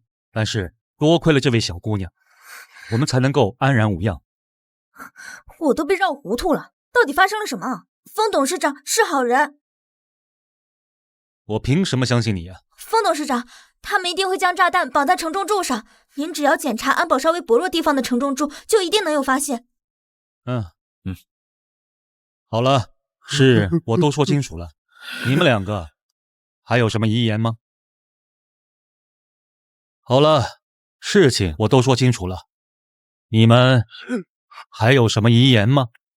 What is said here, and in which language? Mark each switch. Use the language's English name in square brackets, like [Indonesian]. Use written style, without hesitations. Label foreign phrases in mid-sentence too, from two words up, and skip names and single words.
[Chinese] 但是多虧了這位小姑娘，我們才能夠安然無恙。我都被繞糊塗了，到底發生了什麼？風董事長是好人，我憑什麼相信你呀？風董事長， 他們一定會將炸彈綁在承重柱上。您只要檢查安保稍微薄弱地方的承重柱，就一定能有發现。好了，是我都說清楚了，你們兩個還有什麼遺言嗎？好了，事情我都說清楚了，你們還有什麼遺言嗎？